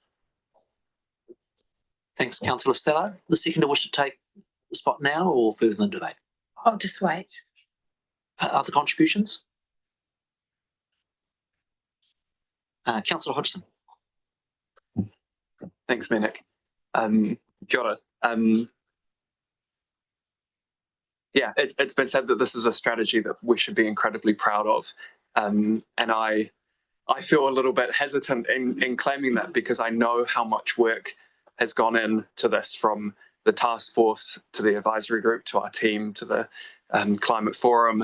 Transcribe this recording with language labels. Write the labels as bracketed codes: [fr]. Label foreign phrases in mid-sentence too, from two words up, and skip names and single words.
[en] Thanks, Councillor Stello. The seconder wish to take the spot now or further in the debate? I'll just wait. Other contributions? Councillor Hodgson. Thanks, [mi] Minik. Kia ora. [en] Yeah, it's been said that this is a strategy that we should be incredibly proud of. And I feel a little bit hesitant in claiming that because I know how much work has gone into this, from the task force to the advisory group to our team to the climate forum.